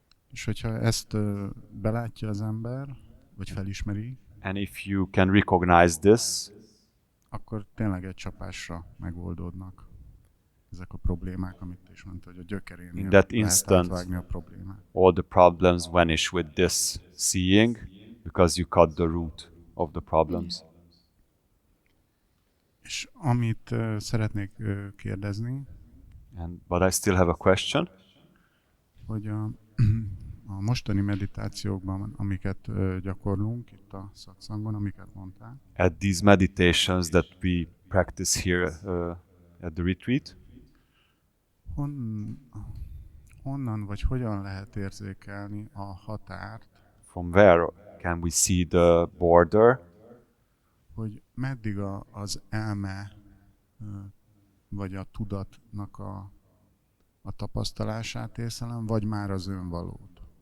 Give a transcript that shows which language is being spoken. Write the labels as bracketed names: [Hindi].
[Hungarian] És hogyha ezt belátja az ember, vagy felismeri, [English] And if you can recognize this, [Hungarian] akkor tényleg egy csapásra megoldódnak ezek a problémák, amit is mondta, hogy a gyökerénél [English] In that [Hungarian] lehet [English] instant, [Hungarian] átvágni a problémát. [English] all the problems vanish with this seeing, because you cut the root of the problems. [Hungarian] És amit szeretnék kérdezni, [English] But I still have a question. [Hungarian] hogy a mostani meditációkban, amiket gyakorlunk itt a Satsangon, amiket mondtál, [English] At these meditations that we practice here at the retreat, [Hungarian] hon, honnan vagy hogyan lehet érzékelni a határt, [English] from where can we see the border? [Hungarian] hogy meddig az elme vagy a tudatnak a tapasztalását észlelem, vagy már az önvalót.